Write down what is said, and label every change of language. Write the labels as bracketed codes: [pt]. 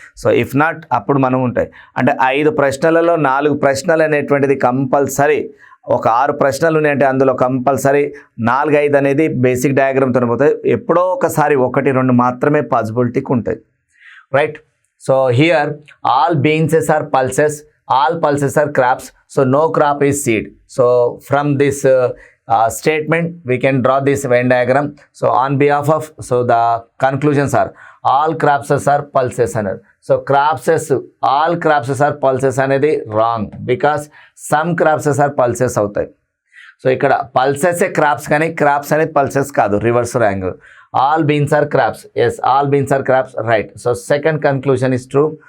[en] so if not [te] అప్పుడు మనం ఉంటాయి. అంటే 5 ప్రశ్నలలో 4 ప్రశ్నలు అనేటువంటిది కంపల్సరీ. ఒక 6 ప్రశ్నలు ఉన్నాయంటే అందులో కంపల్సరీ 4-5 అనేది బేసిక్ డయాగ్రామ్తో పోతాయి. ఎప్పుడో ఒకసారి 1-2 మాత్రమే పాసిబిలిటీకి ఉంటాయి. Right. [en] So here all beanses are pulses, all pulses are crops. So no crop is seed. So from this statement we can draw this Venn diagram. So on behalf of, so the conclusions are all crapses are pulses [te] అన్నారు. [en] so cropses, all cropses are pulses అనేది wrong, because some cropses are pulses [te] అవుతాయి. [en] so [te] ఇక్కడ [en] పల్సెసే క్రాప్స్ [te] కానీ [en] crops అనేది pulses [te] కాదు, [en] Reverse wrong. All beans are crops. Yes, all beans are crops, right. So second conclusion is true.